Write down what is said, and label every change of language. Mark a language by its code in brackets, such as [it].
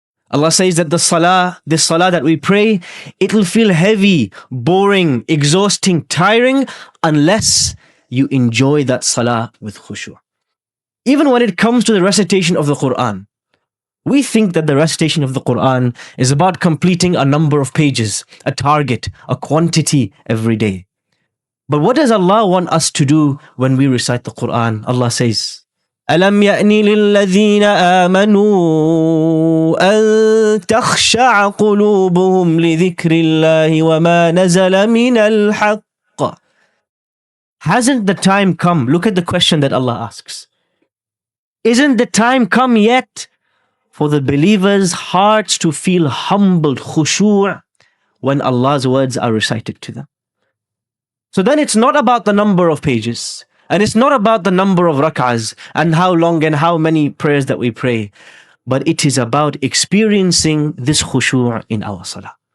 [en] Allah says that this salah that we pray, it will feel heavy, boring, exhausting, tiring, unless you enjoy that salah with khushu'. Even when it comes to the recitation of the Quran, we think that the recitation of the Quran is about completing a number of pages, a target, a quantity every day. But what does Allah want us to do when we recite the Quran? Allah says, [ar] أَلَمْ يَأْنِ لِلَّذِينَ آمَنُوا أَن تَخْشَعَ قُلُوبُهُمْ لِذِكْرِ اللَّهِ وَمَا نَزَلَ مِنَ الْحَقِّ. [en] Hasn't the time come? Look at the question that Allah asks. Isn't the time come yet for the believers' hearts to feel humbled, khushu', when Allah's words are recited to them? So then it's not about the number of pages, and it's not about the number of rak'ahs and how long and how many prayers that we pray, but it is about experiencing this khushu' in our salah.